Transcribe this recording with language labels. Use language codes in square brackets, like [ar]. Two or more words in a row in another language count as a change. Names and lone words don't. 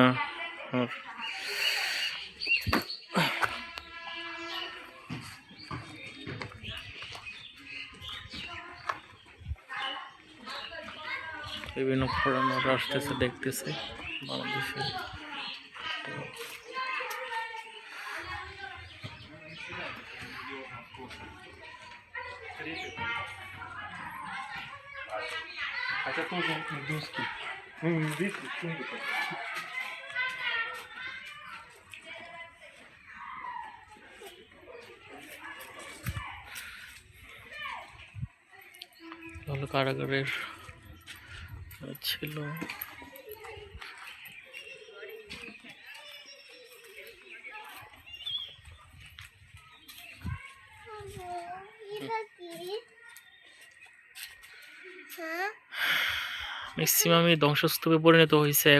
[bn] আর বিভিন্ন ফরেনাররা আসতেছে, দেখতেছে বাংলাদেশে। [ru] Это тоже индусский. Ну, индийский, почему это? [bn] কারাগারের ছিল। ম্যাক্সিমামই ধ্বংসস্তূপে পরিণত হয়েছে।